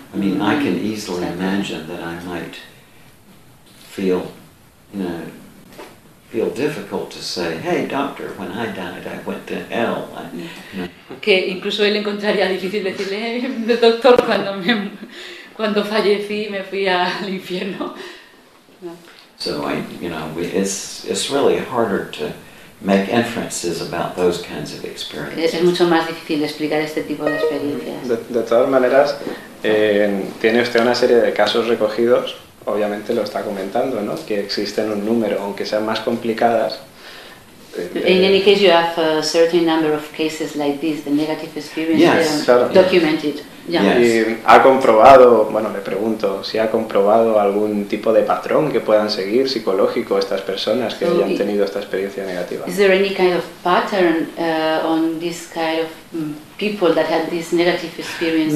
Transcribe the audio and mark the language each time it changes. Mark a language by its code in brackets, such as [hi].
[en] I mean, I can easily imagine that I might feel, feel difficult to say, hey doctor, when I died I went to hell. [es] Que incluso él encontraría difícil decirle, hey, doctor, cuando fallecí me fui al infierno. [en] So it's really harder to make inferences about those kinds of experiences. [es] Es mucho más difícil explicar este tipo de experiencias. De todas maneras, tiene usted una serie de casos recogidos, obviamente lo está comentando, ¿no? Que existen un número, aunque sean más complicadas. [en] In any case, you have a certain number of cases like this, the negative experience, documented. Yes. [es] ¿Y ha comprobado, le pregunto, si ha comprobado algún tipo de patrón que puedan seguir psicológico estas personas que hayan tenido esta experiencia negativa? [en] Is there any kind of pattern on this kind of people that had this negative experience?